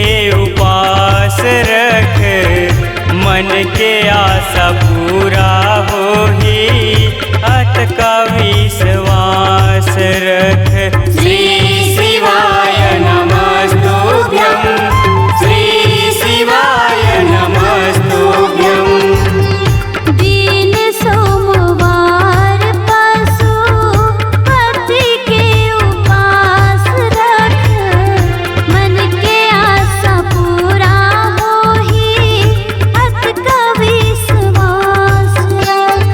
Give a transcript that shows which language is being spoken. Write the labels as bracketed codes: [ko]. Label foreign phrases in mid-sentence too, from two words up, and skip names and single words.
[hne] उपास रख, मन के आशा पूरा हो ही अत का विश्वास रख। [sa] श्री शिवाय नमस्तुभ्यं, श्री शिवाय नमस्तुभ्यं। [hne] दीन सोमवार पशुपति के उपास रख, मन के आशा पूरा हो ही अत का विश्वास रख।